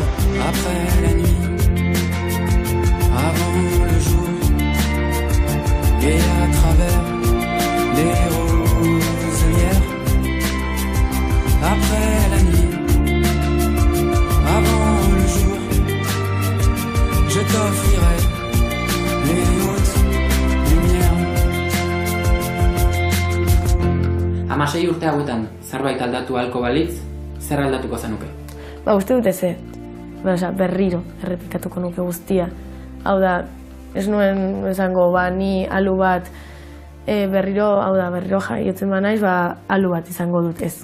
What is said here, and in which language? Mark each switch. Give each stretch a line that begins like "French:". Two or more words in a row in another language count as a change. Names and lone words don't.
French: Après la nuit, avant le jour, et à travers les roselières, après la nuit, avant le jour, je t'offrirai les hautes lumières.
Basque: Hamasei urte hauetan zerbait aldatu ahalko balitz, zer aldatuko zenuke? Uste dut ez, berriro errepikatuko nuke guztia. Hau da, ez nuen esango, ni alu bat berriro jaiotzen banaiz, alu bat izango dut ez.